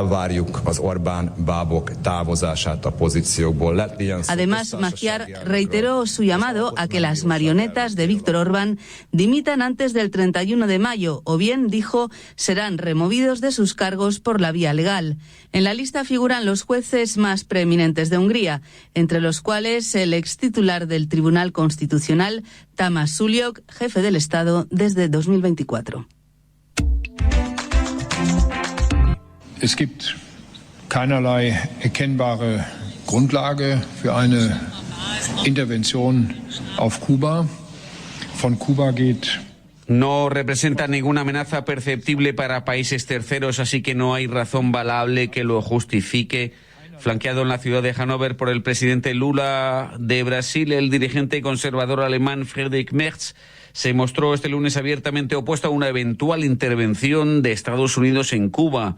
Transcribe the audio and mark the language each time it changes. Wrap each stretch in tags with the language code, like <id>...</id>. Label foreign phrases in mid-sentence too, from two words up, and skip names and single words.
<es>Además, Magyar reiteró su llamado a que las marionetas de Víktor Orbán dimitan antes del 31 de mayo, o bien, dijo, serán removidos de sus cargos por la vía legal. En la lista figuran los jueces más preeminentes de Hungría, entre los cuales el ex titular del Tribunal Constitucional, Tamás Sullyok, jefe del Estado desde 2024.</es> <de>Es gibt keinerlei erkennbare Grundlage für eine Intervention auf Kuba. Von Kuba geht.</de> <es>No representa ninguna amenaza perceptible para países terceros, así que no hay razón valable que lo justifique. Flanqueado en la ciudad de Hannover por el presidente Lula de Brasil, el dirigente conservador alemán Friedrich Merz se mostró este lunes abiertamente opuesto a una eventual intervención de Estados Unidos en Cuba.</es>